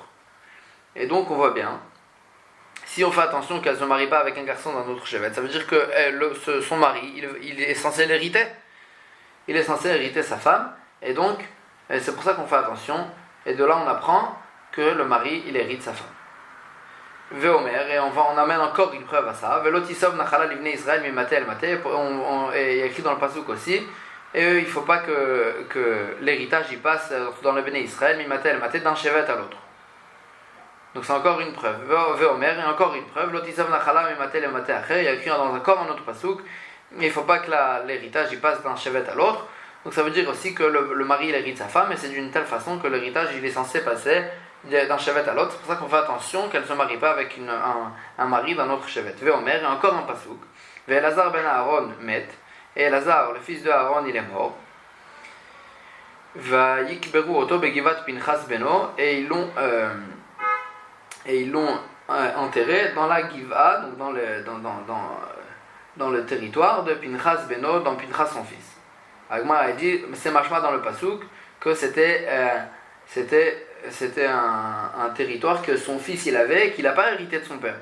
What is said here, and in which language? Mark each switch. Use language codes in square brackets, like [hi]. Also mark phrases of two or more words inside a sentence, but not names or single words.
[fr] Et donc, on voit bien, si on fait attention qu'elle ne se marie pas avec un garçon d'un autre Shevet, ça veut dire que son mari, il est censé l'hériter. Il est censé hériter sa femme. Et donc, c'est pour ça qu'on fait attention. Et de là, on apprend que le mari, il hérite sa femme. Veomer, et on amène encore une preuve à ça. [he] ולא תסב נחלה לבני ישראל ממטה אל מטה. [fr] Et il y a écrit dans le pasuk aussi. Et il ne faut pas que l'héritage y passe dans le [he] בני ישראל ממטה אל מטה [fr] d'un shevet à l'autre. Donc c'est encore une preuve. Veomer, et encore une preuve. [he] לא תסב נחלה ממטה אל מטה אחר. [fr] Il y a écrit encore un autre pasuk. Il ne faut pas que l'héritage y passe d'un shevet à l'autre. Donc ça veut dire aussi que le mari il hérite sa femme, et c'est d'une telle façon que l'héritage il est censé passer d'un chevet à l'autre. C'est pour ça qu'on fait attention qu'elle ne se marie pas avec un mari d'un autre chevet. Veomer, et encore un pasouk. [he] ואלעזר בן אהרן מת, [fr] et Elazar, le fils de Aaron, il est mort. [he] ויקברו אתו בגבעת פינחס בנו, [fr] et ils l'ont enterré dans la Giva, donc dans le territoire de Pinchas beno, dans Pinchas son fils. Agma a dit, c'est machma dans le pasouk, que c'était un territoire que son fils il avait et qu'il n'a pas hérité de son père.